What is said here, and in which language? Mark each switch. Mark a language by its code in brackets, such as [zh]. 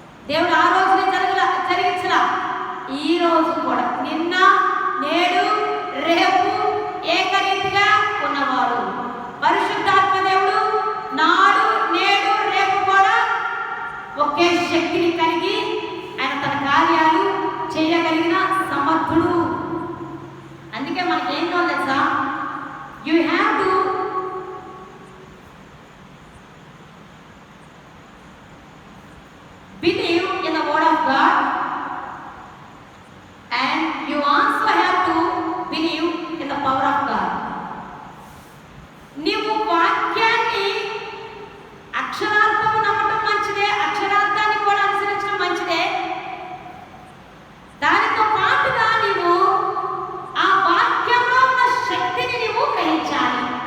[te] దేవుడు ఆ రోజునే జరిగించలా, ఈ రోజు కూడా నిన్న నేడు రేపు ఏకరీతిగా ఉన్నవాడు పరిశుద్ధాత్మ దేవుడు. నాడు నేడు రేపు కూడా ఒకే శక్తిని కలిగి ఆయన తన కార్యాలు చేయగలిగిన సమర్థుడు. అందుకే మనకి ఏం కావాలి తెలుసా? [en] You have to believe in the word of God, and you also have to believe in the power of God. [te] నీవు వాక్యాన్ని అక్షరార్థం నమ్మటం మంచిదే, అక్షరార్థాన్ని కూడా అనుసరించడం మంచిదే. దానితో పాటుగా నీవు ఆ వాక్యంలో ఉన్న శక్తిని నీవు గ్రహించాలి.